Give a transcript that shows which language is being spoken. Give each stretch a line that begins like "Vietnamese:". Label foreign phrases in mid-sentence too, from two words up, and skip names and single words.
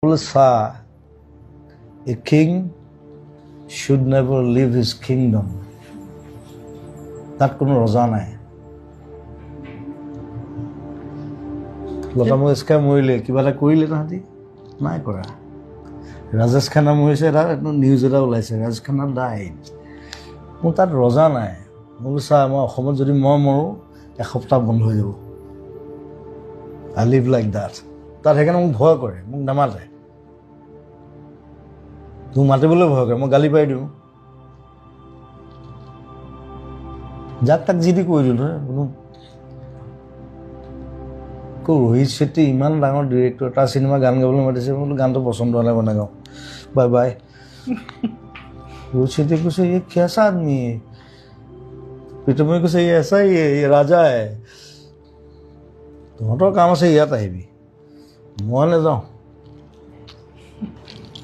English: A king should never leave his kingdom.
Assamese: তাত কোনো ৰজা নাই। লতা মংগেশকাৰ মৰিলে কিবা এটা কৰিলে তাহাঁতি নাই কৰা। ৰাজেশ খান্না মৰিছে, এটা নিউজ এটা ওলাইছে, ৰাজেশ খান্না ডাইড। মোৰ তাত ৰজা নাই। মই বোলো চা, মই অসমত যদি মই মৰোঁ এসপ্তাহ বন্ধ হৈ যাব।
English: I live like that.
Assamese: তাত সেইকাৰণে মোক ভয় কৰে, মোক নামাতে। তোক মাতিবলৈ ভয় কৰে, মই গালি পাই দিওঁ। যাক তাক যি দি কৈ দিলোঁ বোলো ৰোহিত শেট্টি ইমান ডাঙৰ ডিৰেক্টৰ, তাৰ চিনেমা গান গাবলৈ মাতিছে, বোলো গানটো পচন্দ হ'লে বনাই গাওঁ,
English: bye bye.
Assamese: ৰোহিত শেট্টিয়ে কৈছে
Hindi: ये कैसा आदमी है?
Assamese: প্ৰীতমে কৈছে
Hindi: ये ऐसा ही है, ये राजा है।
Assamese: তহঁতৰ কাম আছে, ইয়াত আহিবি, মই নাযাওঁ।